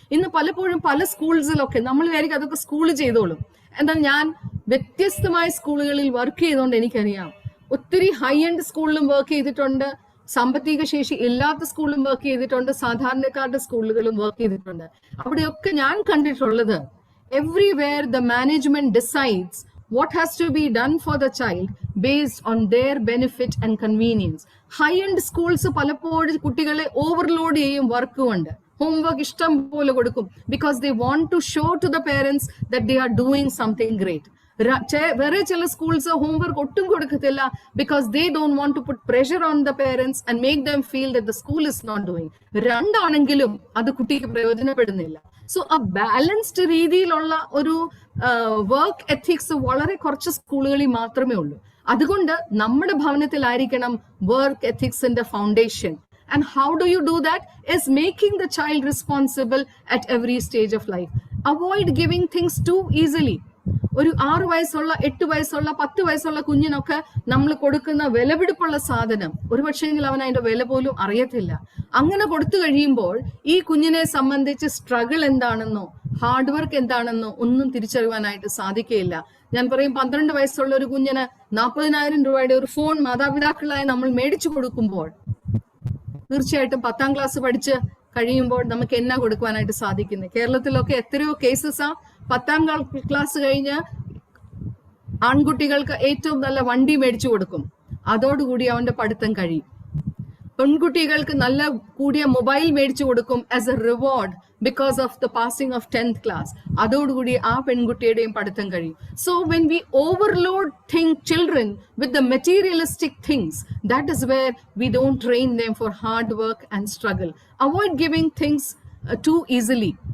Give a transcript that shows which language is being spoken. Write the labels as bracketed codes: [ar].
[ml] ഇന്ന് പലപ്പോഴും പല സ്കൂൾസിലൊക്കെ നമ്മൾ വിചാരിക്കും അതൊക്കെ സ്കൂൾ ചെയ്തോളും. എന്നാൽ ഞാൻ വ്യത്യസ്തമായ സ്കൂളുകളിൽ വർക്ക് ചെയ്തുകൊണ്ട് എനിക്കറിയാം, ഒത്തിരി ഹൈ എൻഡ് സ്കൂളിലും വർക്ക് ചെയ്തിട്ടുണ്ട്, സാമ്പത്തിക ശേഷി ഇല്ലാത്ത സ്കൂളിലും വർക്ക് ചെയ്തിട്ടുണ്ട്, സാധാരണക്കാരുടെ സ്കൂളുകളും വർക്ക് ചെയ്തിട്ടുണ്ട്. അവിടെയൊക്കെ ഞാൻ കണ്ടിട്ടുള്ളത് [en] everywhere the management decides what has to be done for the child based on their benefit and convenience. High end schools [ml] പലപ്പോഴും കുട്ടികളെ ഓവർലോഡ് ചെയ്യും വർക്ക് കൊണ്ട്. ഹോംവർക്ക് ഇഷ്ടം പോലെ കൊടുക്കും [en] because they want to show to the parents that they are doing something great. [ml] വേറെ ചില schools homework ഒട്ടും കൊടുക്കത്തില്ല [en] because they don't want to put pressure on the parents and make them feel that the school is not doing. [ml] രണ്ടാണെങ്കിലും അത് കുട്ടിക്ക് പ്രയോജനപ്പെടുന്നില്ല. So ആ balanced രീതിയിലുള്ള ഒരു work ethics വളരെ കുറച്ച് സ്കൂളുകളിൽ മാത്രമേ ഉള്ളൂ. അതുകൊണ്ട് നമ്മുടെ ഭവനത്തിലായിരിക്കണം work എത്തിക്സിന്റെ foundation. [en] And how do you do that? Is making the child responsible at every stage of life. Avoid giving things too easily. [ml] ഒരു 6 വയസ്സുള്ള 8 വയസ്സുള്ള 10 വയസ്സുള്ള കുഞ്ഞിനൊക്കെ നമ്മൾ കൊടുക്കുന്ന വിലപിടിപ്പുള്ള സാധനം ഒരു പക്ഷേങ്കിൽ അവൻ അതിന്റെ വില പോലും അറിയത്തില്ല. അങ്ങനെ കൊടുത്തു കഴിയുമ്പോൾ ഈ കുഞ്ഞിനെ സംബന്ധിച്ച് സ്ട്രഗിൾ എന്താണെന്നോ ഹാർഡ് വർക്ക് എന്താണെന്നോ ഒന്നും തിരിച്ചറിയാനായിട്ട് സാധിക്കുകയില്ല. ഞാൻ പറയും 12 വയസ്സുള്ള ഒരു കുഞ്ഞിന് 40,000 രൂപയുടെ ഒരു ഫോൺ മാതാപിതാക്കളായി നമ്മൾ മേടിച്ചു കൊടുക്കുമ്പോൾ തീർച്ചയായിട്ടും 10ാം ക്ലാസ് പഠിച്ച് കഴിയുമ്പോൾ നമുക്ക് എന്നാ കൊടുക്കുവാനായിട്ട് സാധിക്കുന്നത്? കേരളത്തിലൊക്കെ എത്രയോ കേസസാ 10ാം ക്ലാസ് കഴിഞ്ഞ് ആൺകുട്ടികൾക്ക് ഏറ്റവും നല്ല വണ്ടി മേടിച്ചു കൊടുക്കും, അതോടുകൂടി അവന്റെ പഠിത്തം കഴിയും. പെൺകുട്ടികൾക്ക് നല്ല കൂടിയ മൊബൈൽ മേടിച്ചു കൊടുക്കും [en] As a reward because of the passing of 10th class. [ml] അതോടുകൂടി ആ പെൺകുട്ടിയുടെയും പഠിത്തം കഴിയും. [en] So when we overload children with the materialistic things, that is where we don't train them for hard work and struggle. Avoid giving things too easily.